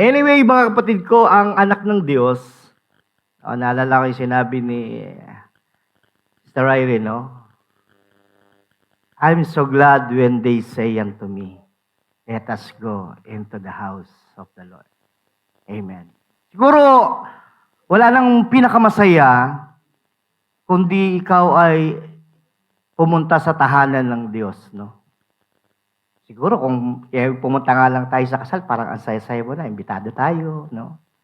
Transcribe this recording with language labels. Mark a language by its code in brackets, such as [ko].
[tl] Anyway, mga kapatid ko, ang anak ng Diyos, naalala ko yung sinabi ni Sister Irene, no? [en] I'm so glad when they say unto me, let us go into the house of the Lord. Amen. [tl] Siguro, wala nang pinakamasaya kundi ikaw ay pumunta sa tahanan ng Diyos, no? Siguro kung pumunta nga lang tayo sa kasal, parang ang saya-saya mo na, imbitado tayo, no?